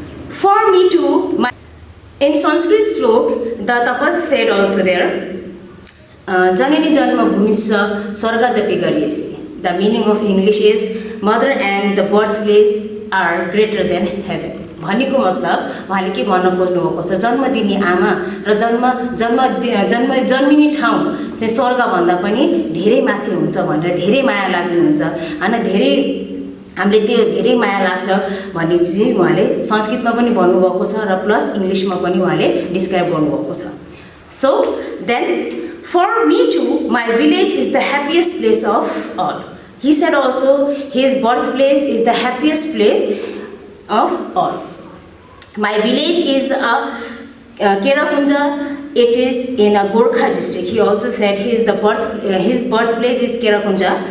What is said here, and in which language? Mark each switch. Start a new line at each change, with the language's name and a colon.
English: For me too, in Sanskrit slok, the tapas said also there,
Sanskrit: Janini Janma Bhumisha Swargadapi Garyesi.
English: The meaning of English is, mother and the birthplace are greater than heaven.
Nepali: भनेको मतलब उहाँले के भन्न खोज्नु भएको छ, जन्म दिने आमा र जन्मिने ठाउँ चाहिँ स्वर्ग भन्दा पनि धेरै माथि हुन्छ भनेर धेरै माया लाग्ने हुन्छ हैन, धेरै हामीले त्यो धेरै माया लाग्छ भन्ने चाहिँ उहाँले संस्कृतमा पनि भन्नुभएको छ र प्लस इङ्ग्लिशमा पनि उहाँले डिस्क्राइब गर्नुभएको छ.
English: So then, for me too, my village is the happiest place of all. He said also his birthplace is the happiest place of all. My village is Kerakunja. It is in a Gorkha district. He also said his birthplace is Kerakunja.